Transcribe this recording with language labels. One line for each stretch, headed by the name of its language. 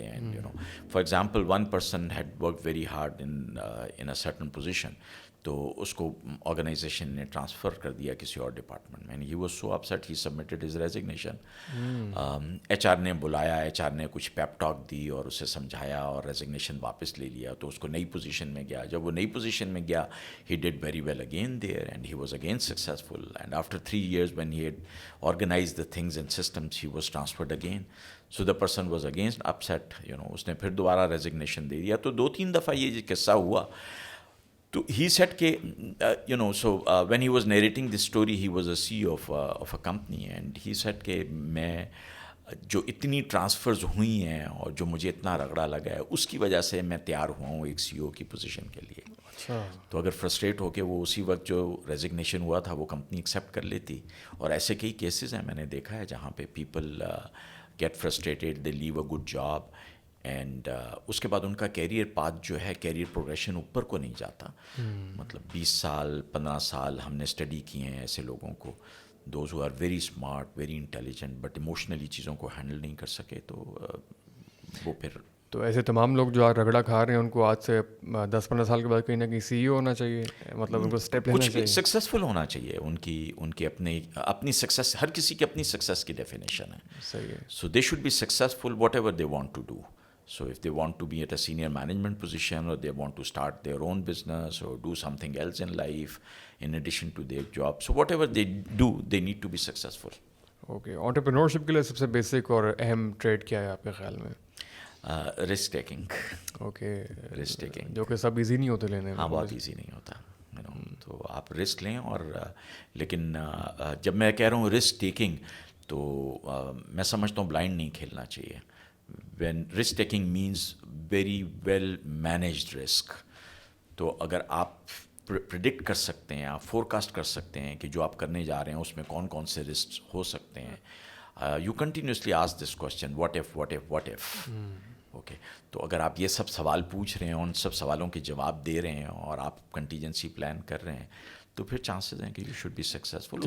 English: and you know for example one person had work very hard in a certain position,
Urdu: تو اس کو organization نے transfer کر دیا کسی اور ڈپارٹمنٹ میں.
English: He was so upset he submitted his resignation.
Urdu: H R نے بلایا, ایچ آر نے کچھ پیپ ٹاک دی اور اسے سمجھایا اور ریزگنیشن واپس لے لیا. تو اس کو نئی پوزیشن میں گیا. جب وہ نئی پوزیشن میں گیا
English: He did very well again there and he was again successful. And after 3 years when he had organized the things and systems, he was transferred again. So the person was again upset, you know,
Urdu: اس نے پھر دوبارہ resignation دے دیا. تو 2-3 دفعہ یہ قصہ ہوا. تو
English: he said کہ you know so when he was narrating this story, he was a C of a company, and he said
Urdu: کہ میں جو اتنی ٹرانسفرز ہوئی ہیں اور جو مجھے اتنا رگڑا لگا ہے اس کی وجہ سے میں تیار ہوا ہوں ایک سی او کی پوزیشن کے لیے. تو اگر فرسٹریٹ ہو کے وہ اسی وقت جو ریزگنیشن ہوا تھا وہ کمپنی ایکسیپٹ کر لیتی. اور ایسے کئی کیسز ہیں میں نے دیکھا ہے جہاں پہ
English: people get frustrated, they leave a good job,
Urdu: and اس کے بعد ان کا کیریئر پاتھ جو ہے, کیریئر پروگریشن اوپر کو نہیں جاتا. مطلب 20 سال 15 سال ہم نے اسٹڈی کیے ہیں ایسے لوگوں کو,
English: those who are very smart, very intelligent, but
Urdu: emotionally چیزوں کو ہینڈل نہیں کر سکے. تو وہ پھر تو ایسے تمام لوگ جو آج رگڑا کھا رہے ہیں ان کو آج سے 10-15 سال کے بعد کہیں نہ کہیں سی ای او ہونا چاہیے, مطلب ان کو اسٹیپ لینا چاہیے, سکسیزفل ہونا چاہیے. ان کی اپنی سکسیس, ہر کسی کی اپنی سکسیس کی ڈیفینیشن ہے. صحیح ہے.
English: So they should be successful whatever they want to do. So if they want to be at a senior management position, or they want to start their own business or do something else in life in addition to their job, so whatever they do, they need to be successful.
Urdu: Okay, entrepreneurship کے لیے سب سے basic اور اہم trade کیا ہے آپ کے خیال میں؟
English: Risk taking. Okay, risk taking
Urdu: جو کہ سب ایزی نہیں ہوتے لینے. ہاں, بہت ایزی نہیں ہوتا. تو آپ رسک لیں, اور لیکن جب میں کہہ رہا ہوں رسک ٹیکنگ تو میں سمجھتا ہوں بلائنڈ نہیں کھیلنا چاہیے.
English: when risk taking means very well managed risk.
Urdu: تو اگر آپ پریڈکٹ کر سکتے ہیں, آپ فورکاسٹ کر سکتے ہیں کہ جو آپ کرنے جا رہے ہیں اس میں کون کون سے رسک ہو سکتے ہیں,
English: you continuously ask this question what if
Urdu: what if what if. Okay, تو اگر آپ یہ سب سوال پوچھ رہے ہیں, ان سب سوالوں کے جواب دے رہے ہیں, اور آپ کنٹیجنسی پلان کر رہے ہیں, تو پھر چانسز ہیں کہ
English: You should be successful.